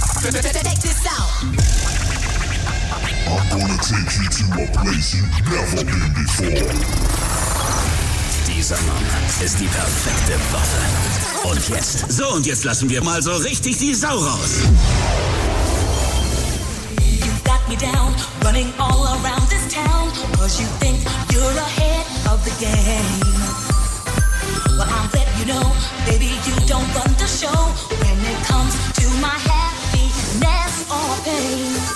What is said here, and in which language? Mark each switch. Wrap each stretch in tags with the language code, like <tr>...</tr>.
<en>I'm gonna take you to a place you've never been before.</en> <de>Dieser Mann ist die perfekte Waffe. Und jetzt, so und jetzt lassen wir mal so richtig die Sau raus.</de> <en>You've got me down, running all around this town. Cause you think you're ahead of the game. Well, I'll let you know, baby, you don't run the show. When it comes to my happiness or pain.</en>